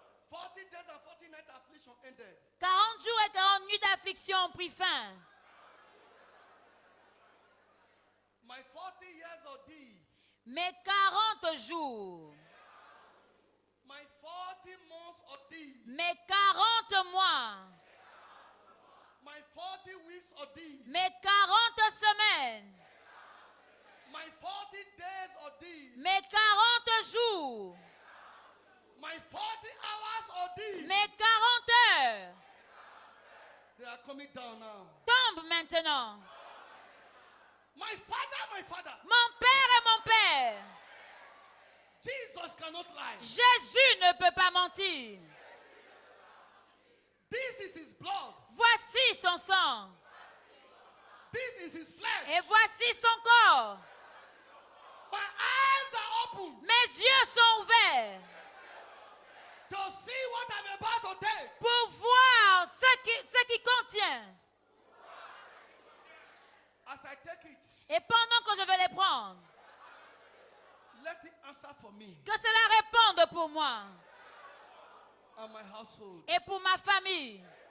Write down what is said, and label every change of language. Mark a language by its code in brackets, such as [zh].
[en] 40 days and 40 nights affliction ended. [fr] 40 jours et 40 nuits d'affliction ont pris fin. [en] My 40 years ordeal, [fr] Mes 40 jours, [en] my 40 months ordeal, [fr] mes 40 mois, [en] my 40 weeks ordeal, [fr] mes 40 semaines, [en] my 40 days ordeal, [fr] mes 40 jours, [en] my 40 hours ordeal, [fr] mes 40 heures [en] they are coming down now. [fr] tombent maintenant. [en] My father, [fr] Mon père et mon père, [en] Jesus cannot lie. [fr] Jésus ne peut pas mentir. [en] This is his blood. [fr] Voici son sang [en] This is his flesh. [fr] et voici son corps. [en] My eyes are open [fr] Mes yeux sont ouverts [en] to see what I'm about to take. [fr] pour voir ce qui contient. [en] As I take it, [fr] Et pendant que je vais les prendre, [en] let it answer for me [fr] que cela réponde pour moi [en] and my household. [fr] et pour ma famille.